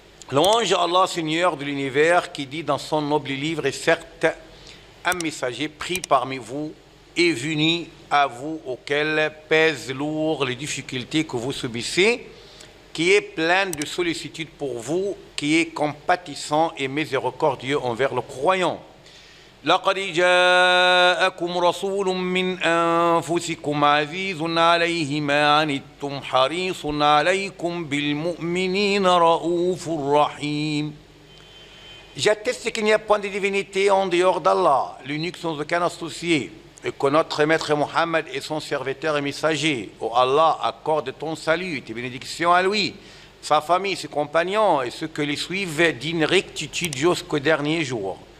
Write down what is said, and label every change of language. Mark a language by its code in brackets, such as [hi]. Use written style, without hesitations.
[fr] Louange à Allah, Seigneur de l'univers, qui dit dans son noble livre, et certes, un messager pris parmi vous est venu à vous, auquel pèsent lourd les difficultés que vous subissez, qui est plein de sollicitude pour vous, qui est compatissant et miséricordieux envers le croyant. [ar] لقد جاءكم رسول من أنفسكم عزيز عليه ما عنتم حريص عليكم بالمؤمنين رؤوف رحيم. [fr] J'atteste qu'il n'y a point de divinité en dehors d'Allah, l'unique sans aucun associé, et que notre maître Mohammed est son serviteur et messager. Oh Allah, accorde ton salut et tes bénédictions à lui, sa famille, ses compagnons et ceux que les suivent d'une rectitude jusqu'au dernier jour.